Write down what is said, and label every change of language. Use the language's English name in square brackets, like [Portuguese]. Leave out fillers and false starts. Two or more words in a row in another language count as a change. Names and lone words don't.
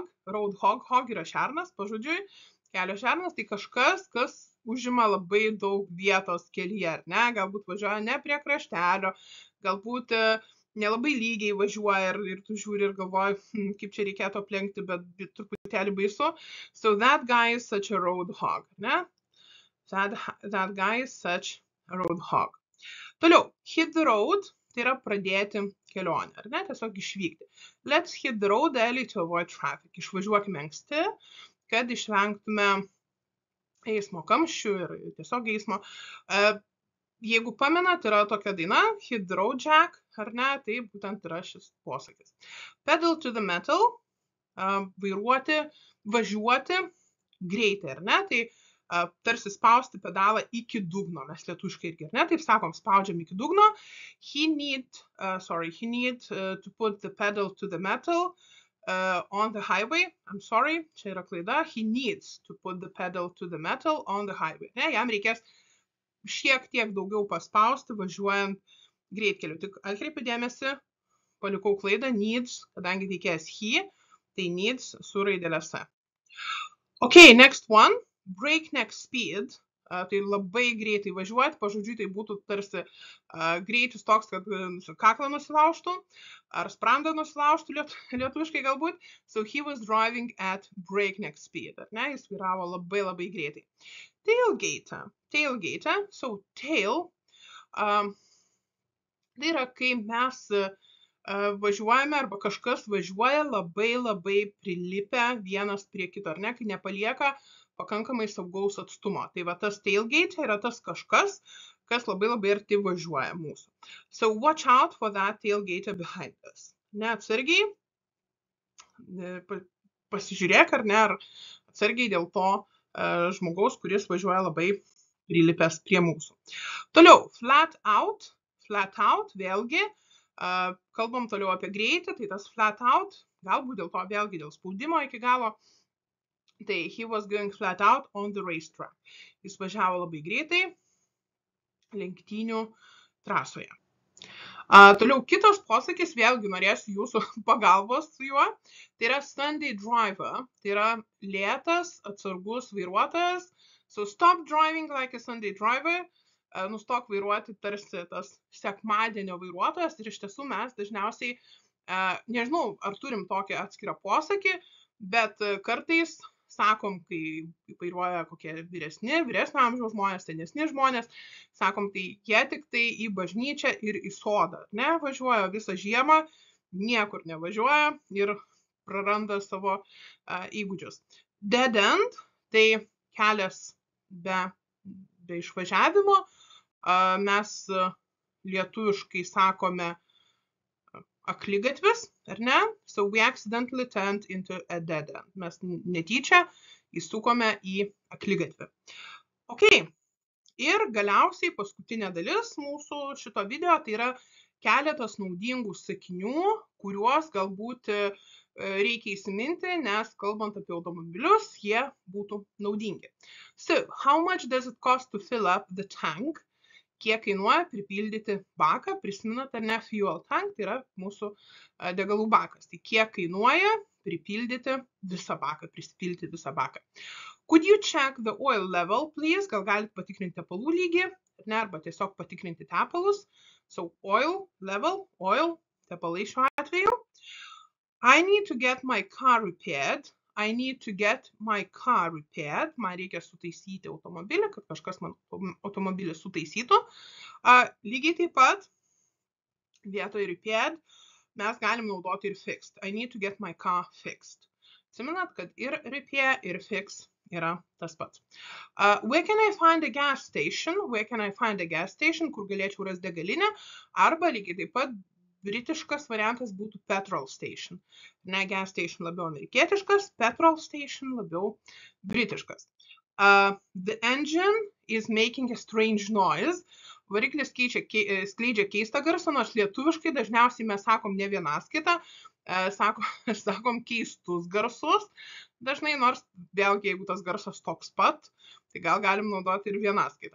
[Lithuanian] Roadhog yra šernas, pažodžiui, kelio šernas, tai kažkas, kas užima labai daug vietos kelyje, ar ne? Galbūt važiuoja ne prie kraštelio, galbūt nelabai lygiai važiuoja ir tu žiūri ir galvoji, kaip čia reikėtų aplenkti, bet truputėlį baisu. [English] So that guy is such a roadhog, ne? That guy is such a roadhog. Toliau, hit the road, [Lithuanian] tai yra pradėti kelionę, ar ne? Tiesiog išvykti. [English] Let's hit the road early to avoid traffic. [Lithuanian] Išvažiuokime anksti, kad išvengtume eismo kamščių ir tiesiog eismo. Jeigu pamenat, yra tokia daina, [English] hit the road Jack, [Lithuanian] ar ne? Tai būtent yra šis posakis. [English] Pedal to the metal, [Lithuanian] vairuoti, važiuoti greitai, ar ne? Tai tarsi spausti pedalą iki dugno, mes lietuviškai irgi, ne? Taip sakom, spaudžiam iki dugno. [English] He need to put the pedal to the metal on the highway. I'm sorry, [Lithuanian] čia yra klaida. [English] He needs to put the pedal to the metal on the highway. [Lithuanian] Ne? Jam reikės šiek tiek daugiau paspausti važiuojant greitkeliu. Tik atkreipiu dėmesį, palikau klaidą, needs, kadangi reikės he, tai needs su raidelė S. [English] Okay, next one. Breakneck speed, [Lithuanian] tai labai greitai važiuoti, pažodžiui tai būtų tarsi greitis toks, kad kaklą nusilaužtų, ar sprandą nusilaužtų lietuviškai galbūt. [English] So he was driving at breakneck speed, [Lithuanian] ar ne, jis vairavo labai greitai. [English] Tailgate, so tail, [Lithuanian] tai yra, kai mes važiuojame arba kažkas važiuoja labai prilipę vienas prie kito, ar ne, kai nepalieka pakankamai saugaus atstumo. Tai va tas tailgate yra tas kažkas, kas labai arti važiuoja mūsų. [English] So watch out for that tailgate behind us. [Lithuanian] Ne, atsargiai, pasižiūrėk ar ne, ar atsargiai dėl to žmogaus, kuris važiuoja labai prilipęs prie mūsų. Toliau, [English] flat out, [Lithuanian] vėlgi, kalbam toliau apie greitį, tai tas [English] flat out, [Lithuanian] galbūt dėl to vėlgi dėl spaudimo iki galo, tai [English] he was going flat out on the racetrack. [Lithuanian] Jis važiavo labai greitai lenktynių trasoje. Toliau kitas posakis, vėlgi norėsiu jūsų pagalbos su juo, tai yra [English] Sunday driver, [Lithuanian] tai yra lėtas, atsargus vairuotojas. [English] So stop driving like a Sunday driver, [Lithuanian] nustok vairuoti tarsi tas sekmadienio vairuotojas ir iš tiesų mes dažniausiai, nežinau, ar turim tokį atskirą posakį, bet kartais sakom, kai vairuoja kokie vyresnio amžiaus žmonės, senesni žmonės, sakom, tai jie tik tai į bažnyčią ir į sodą, ne, važiuoja visą žiemą, niekur nevažiuoja ir praranda savo įgūdžius. [English] Dead end, [Lithuanian] tai kelias be išvažiavimo, mes lietuviškai sakome akligatvis, ar ne? [English] So we accidentally turned into a dead end. [Lithuanian] Mes netyčia įsukome į akligatvį. [English] Okay. [Lithuanian] Ir galiausiai paskutinė dalis mūsų šito video, tai yra keletas naudingų sakinių, kuriuos galbūt reikia įsiminti, nes kalbant apie automobilius, jie būtų naudingi. [English] So, how much does it cost to fill up the tank? [Lithuanian] Kiek kainuoja pripildyti baką, prisimenat ar ne, [English] fuel tank, [Lithuanian] tai yra mūsų degalų bakas. Tai kiek kainuoja pripildyti visą baką, prisipilti visą baką. [English] Could you check the oil level, please? [Lithuanian] Gal galite patikrinti tepalų lygį, ne, arba tiesiog patikrinti tepalus. [English] So oil level, oil, [Lithuanian] tepalai šiuo atveju. [English] I need to get my car repaired. I need to get my car repaired. [Lithuanian] Man reikia sutaisyti automobilį, kad kažkas man automobilį sutaisytų. Lygiai taip pat vietoj repaired mes galim naudoti ir fixed. [English] I need to get my car fixed. [Lithuanian] Atsimenat, kad ir repair, ir fix yra tas pats. [English] Where can I find a gas station? Where can I find a gas station, [Lithuanian] kur galėčiau rasti degalinę, arba lygiai taip pat britiškas variantas būtų [English] petrol station. [Lithuanian] Ne, [English] gas station [Lithuanian] labiau amerikietiškas, [English] petrol station [Lithuanian] labiau britiškas. [English] The engine is making a strange noise. [Lithuanian] Variklis skleidžia keistą garsą, nors lietuviškai dažniausiai mes sakom ne vienaskaitą, sakom keistus garsus. Dažnai, nors vėlgi, jeigu tas garsas toks pat, tai gal galim naudoti ir vienaskaitą.